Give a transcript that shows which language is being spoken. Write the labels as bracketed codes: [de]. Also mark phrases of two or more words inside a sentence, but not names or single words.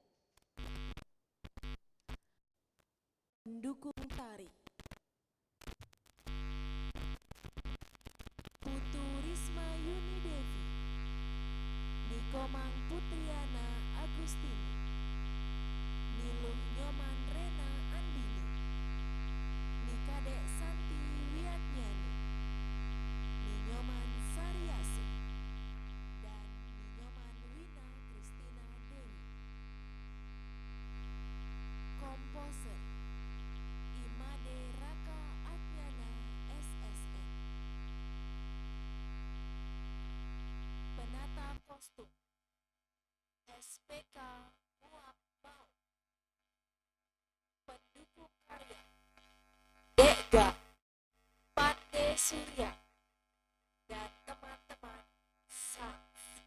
[id] Pendukung tari Putu Risma Yuni Devi, Nikomang Putriana Agustini, Niluh Nyoman Rena Andini, Nikadek Santi Wiatnyani, Ninyoman Sariasi, dan Ninyoman Wina Kristina Dewi. Komposer Imade Raka Atnyana SSN. Penata kostum SPK Muap Mau. Pendukung karya Dega Pande Surya dan teman-teman Sans.